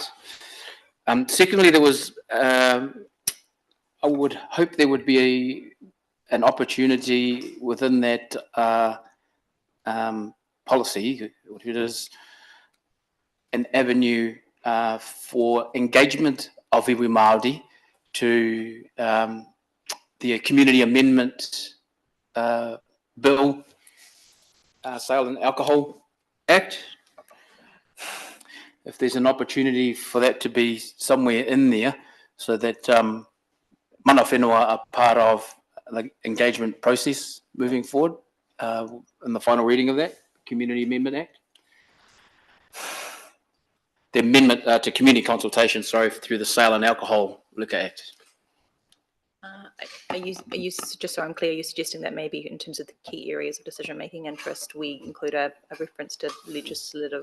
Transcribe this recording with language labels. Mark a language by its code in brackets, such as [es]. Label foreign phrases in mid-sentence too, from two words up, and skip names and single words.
[en] Secondly, there was I would hope there would be an opportunity within that policy, what it is, an avenue for engagement of [mi] iwi Māori [en] to the community amendment bill Sale and Alcohol Act. If there's an opportunity for that to be somewhere in there so that [mi] mana whenua [en] are part of the engagement process moving forward in the final reading of that Community Amendment Act. The amendment to community consultation, sorry, through the Sale and Alcohol Liquor Act. Are you, just so I'm clear, are you suggesting that maybe in terms of the key areas of decision-making interest, we include a reference to legislative